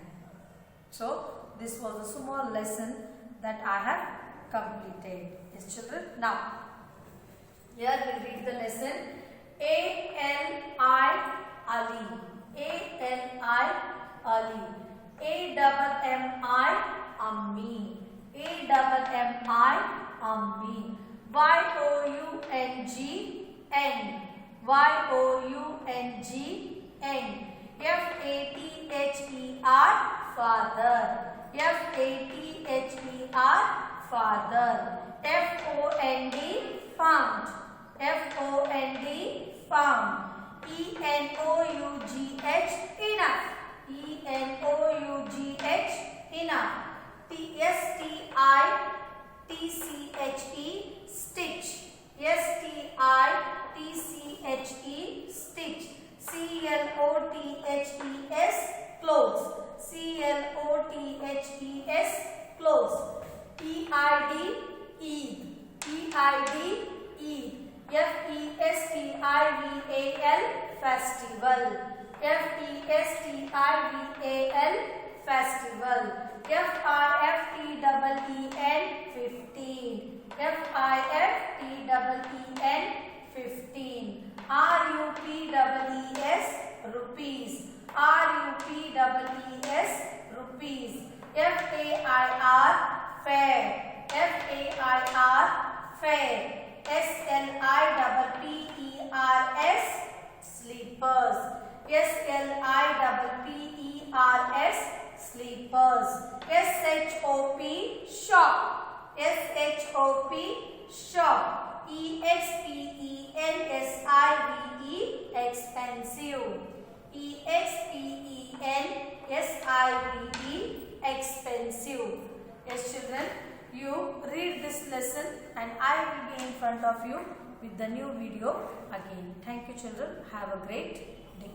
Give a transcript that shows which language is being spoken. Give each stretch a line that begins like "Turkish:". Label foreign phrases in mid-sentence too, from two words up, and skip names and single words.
English: So, this was a small lesson that I have completed. Yes, children. Now, here we read the lesson. A-L-I Ali. A-L-I Ali. A-double-M-I Ammi. A-double-M-I Ammi. Y-O-U-N-G-N. Y-O-U-N-G-N. F-A-T-H-E-R Father. F-A-T-H-E-R Father. F-O-N-D Found. F-O-N-D Found. E-N-O-U-G-H Enough. E-N-O-U-G-H Enough. S-T-I-T-C-H-E Stitch. S-T-I-T-C-H-E Stitch. C-L-O-T-H-E-S Clothes. C-L-O-T-H-E-S Clothes. E-I-D Eid. E-I-D Eid. F-E-S-T-I-V-A-L Festival. F-E-S-T-I-V-A-L Festival. F-I-F-T-E-E-N 15. F-I-F-T-E-E-N 15. R-U-P-E-E-S Rupees. R-U-P-E-E-S Rupees. F-A-I-R Fair. F-A-I-R Fair. S-L-I-P-P-E-R-S Sleepers. S-L-I-P-P-E-R-S Sleepers. S-H-O-P Shop. S-H-O-P Shop. E-X-P-E-N-S-I-V-E Expensive. E-X-P-E-N-S-I-V-E Expensive. Yes, children, you read this lesson and I will be in front of you with the new video again. Thank you, children. Have a great